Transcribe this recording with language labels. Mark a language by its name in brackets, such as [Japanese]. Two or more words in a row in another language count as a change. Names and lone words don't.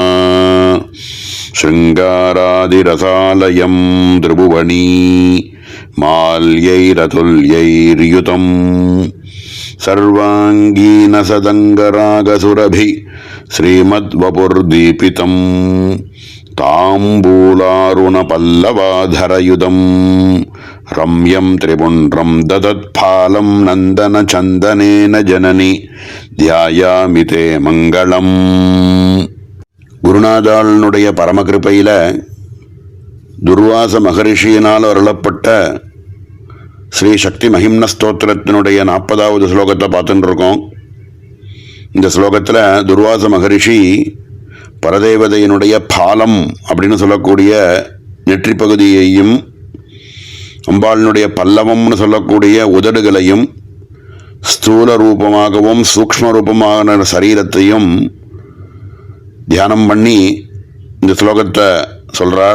[Sanskrit] शृङ्गारादिरसालयं त्रिभुवनी माल्यैरतुल्यैर्युतं सर्वाङ्गीनसदङ्गरागसुरभि श्रीमद्वपुर्दीपितं ताम्बूलारुणपल्लवाधरयुधं रम्यं त्रिपुण्ड्रं ददत्फालं नन्दनचन्दनेन जननि ध्यायामि ते मङ्गलम्. [Tamil] குருநாதாளனுடைய பரமகிருப்பையில் துர்வாச மகரிஷியினால் அருளப்பட்ட ஸ்ரீ சக்தி மகிம்ன ஸ்தோத்திரத்தினுடைய 40வது ஸ்லோகத்தை பார்த்துட்டு இருக்கோம். இந்த ஸ்லோகத்தில் துர்வாச மகரிஷி பரதேவதையினுடைய பாலம் அப்படின்னு சொல்லக்கூடிய நெற்றி பகுதியையும் அம்பாளினுடைய பல்லவம்னு சொல்லக்கூடிய உதடுகளையும் ஸ்தூல ரூபமாகவும் சூக்ஷ்ம ரூபமான சரீரத்தையும் தியானம் பண்ணி இந்த ஸ்லோகத்தை சொல்கிறார்.